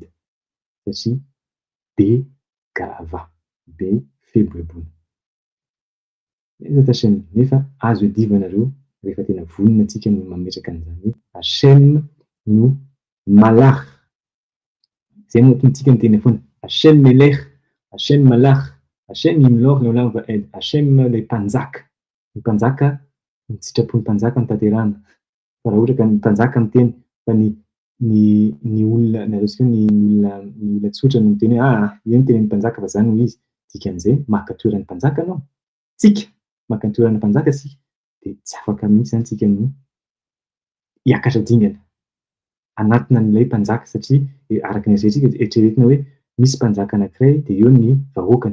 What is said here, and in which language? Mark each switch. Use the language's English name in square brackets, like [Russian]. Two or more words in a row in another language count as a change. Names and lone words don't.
[Malagasy] Satria be gava, be fihebohebohana. Nefa azo iadiva nareo rehefa tena vonona antsika no mametraka an'izany hoe [Hebrew] Hashem no malach. [Malagasy] Izay no atontsika ny teny foana. [Hebrew] השם מלך השם מלך השם ימלוך לעולם ועד, Hashem [Malagasy] ilay mpanjaka. Ny mpanjaka, ny sitrapon'ny mpanjaka no tanterahina. Fa raha ohatra ka ny mpanjaka miteny fa ny olona ny olona tsotra no miteny hoe io no tenin'ny mpanjaka fa zany hoy izy. Dikan'izay maka toeran'ny mpanjaka anao. Tsika maka ny toeran'ny mpanjaka tsika dia tsy afaka mihitsy zany tsika no hiakatra dingana anatina an'ilay mpanjaka, satria araka ny eritreretintsika eritreretina hoe misy mpanjaka anankiray dia eo ny vahoakany.